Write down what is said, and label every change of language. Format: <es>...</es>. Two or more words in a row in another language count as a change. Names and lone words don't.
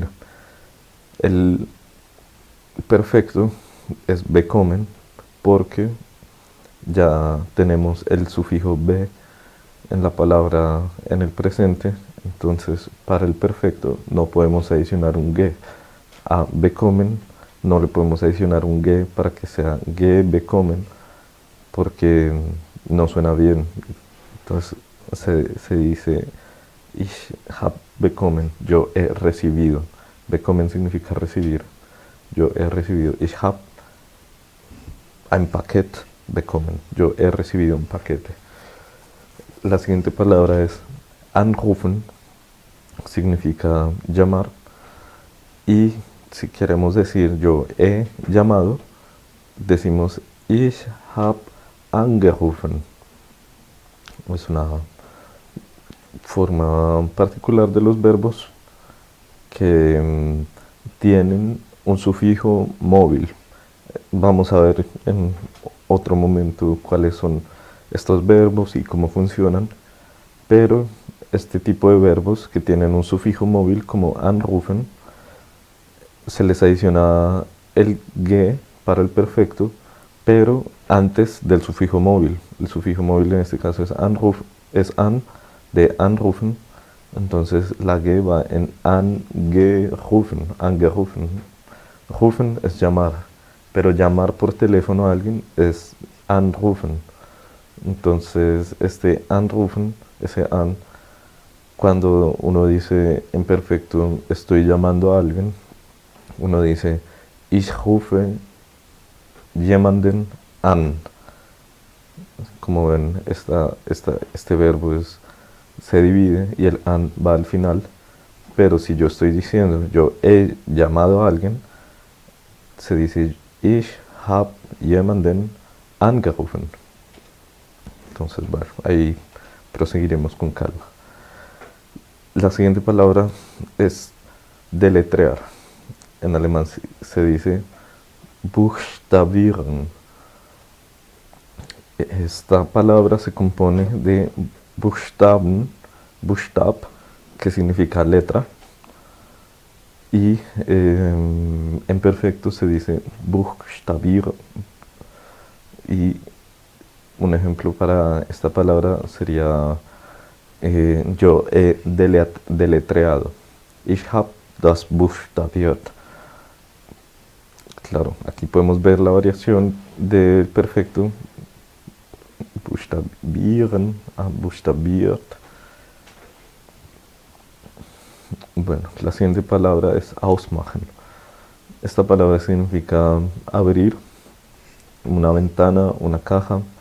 <es>El perfecto es bekommen porque ya tenemos el sufijo be en la palabra en el presente, entonces para el perfecto no podemos adicionar un ge. A bekommen no le podemos adicionar un ge para que sea</es> <de>ge bekommen</de> <es>porque no suena bien. Entonces se dice</es> <de>ich hab bekommen,</de> <es>yo he recibido. Bekommen significa recibir. Yo he recibido.</es> <de>Ich hab ein Paket bekommen.</de> <es>Yo he recibido un paquete. La siguiente palabra es anrufen, significa llamar. Y si queremos decir yo he llamado, decimos</es> <de>ich hab angerufen.</de> <es>Es una forma particular de los verbos que tienen un sufijo móvil. Vamos a ver en otro momento cuáles son estos verbos y cómo funcionan, pero este tipo de verbos que tienen un sufijo móvil como anrufen, se les adiciona el ge para el perfecto, pero antes del sufijo móvil. El sufijo móvil en este caso es anruf, es an de anrufen, entonces la ge va en</es> <de>angerufen, angerufen.</de> <es>Rufen es llamar, pero llamar por teléfono a alguien es anrufen. Entonces este anrufen, ese an, cuando uno dice en perfecto estoy llamando a alguien, uno dice</es> <de>ich rufe jemanden an.</de> <es>Como ven, este verbo se divide y el an va al final, pero si yo estoy diciendo yo he llamado a alguien, se dice</es> <de>ich hab jemanden angerufen.</de> <es>Entonces, bueno, ahí proseguiremos con calma. La siguiente palabra es deletrear. En alemán se dice buchstabieren. Esta palabra se compone de</es> <de>Buchstaben, Buchstab,</de> <es>que significa letra, Y en perfecto se dice buchstabieren. Y un ejemplo para esta palabra sería yo he deletreado.</es> <de>Ich habe das buchstabiert.</de> <es>Claro, aquí podemos ver la variación del perfecto.</es> <de>Buchstabieren, buchstabiert.</de> <es>Bueno, la siguiente palabra es ausmachen. Esta palabra significa abrir una ventana, una caja.</es>